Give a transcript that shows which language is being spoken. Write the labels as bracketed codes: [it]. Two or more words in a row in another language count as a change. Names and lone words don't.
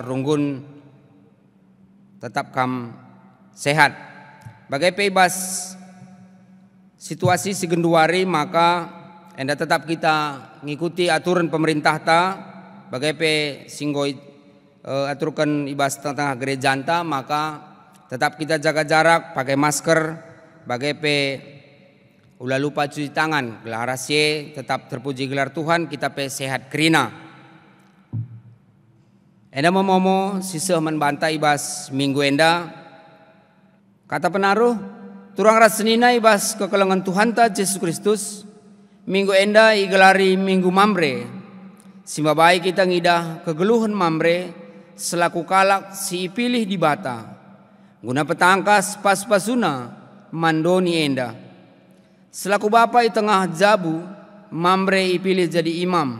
[btx] runggun tetap kam sehat bagai pe ibas situasi sigenduari maka enda tetap kita ngikuti [id] aturan pemerintah [btx] ta bagai pe singgoi aturkan ibas tengah gereja anta maka tetap kita [id] jaga jarak pakai masker [btx] bagai pe ulah lupa [id] cuci tangan [btx] gelar rahasia tetap terpuji gelar Tuhan kita pe sehat kerina enda momo sisa menbantai ibas minggu enda kata penaruh turang rasenina ibas kekelengan Tuhan ta Yesus Kristus minggu enda igelari minggu Mamre simbabai kita ngidah kegeluhan Mamre selaku kalak si pilih di bata guna petangkas pas-pasuna mandoni enda Selaku bapa i tengah jabu, mamre ipilih jadi imam.